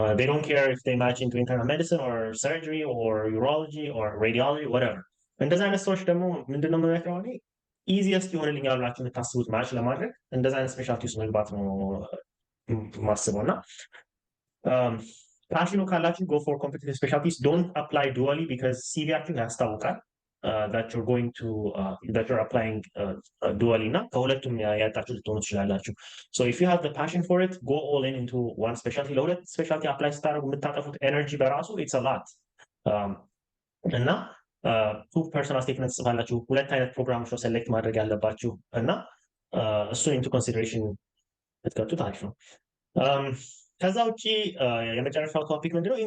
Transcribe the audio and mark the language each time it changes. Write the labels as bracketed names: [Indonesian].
[English] They don't care if they match into internal medicine or surgery or urology or radiology, whatever. [Amharic] And does that sort of easiest የሆነልኝ ያላችሁ የምታስቡት ማች ለማድረግ እንደዛ አይነት ስፔሻሊቲ ውስጥ መግባት ነው ማስበው እና ፓሽኑ ካላችሁ [English] go for competitive specialties. Don't apply dually because [Amharic] ሲቪያችሁ ያስታውቃል [English] that you're applying dually [Amharic] እና ከሁለቱም ያጣችሁ ልትሆኑ ትችላላችሁ። [English] So if you have the passion for it, go all in into one specialty. [Amharic] ለሁለት ስፔሻሊቲ አፕላይ ስታደርጉ የምታጠፉት ኤነርጂ በራሱ [English] it's a lot [Amharic] እና [English] two personal statements [Amharic] ጽፋላችሁ ሁለት አይነት ፕሮግራሞች ነው ሴሌክት ማድረግ ያለባችሁ እና እሱን ኢንቱ ኮንሲደሬሽን ብትከቱት አሪፍ ነው። ከዛ ውጪ የመጨረሻው ቶፒክ ምንድነው?